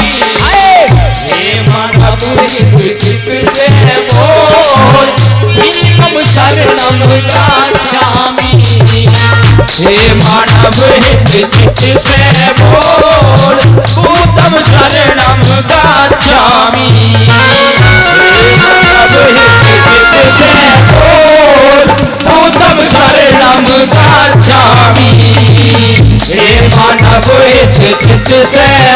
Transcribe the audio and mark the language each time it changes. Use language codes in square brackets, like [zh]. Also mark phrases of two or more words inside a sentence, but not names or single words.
[hi] हे मानव हित चित से बोल [pi] भीमं शरणं गच्छामि [hi] हे मानव हित चित से बोल [pi] बुद्धं शरणं गच्छामि बुद्धं शरणं गच्छामि [hi] हे मानव हित चित से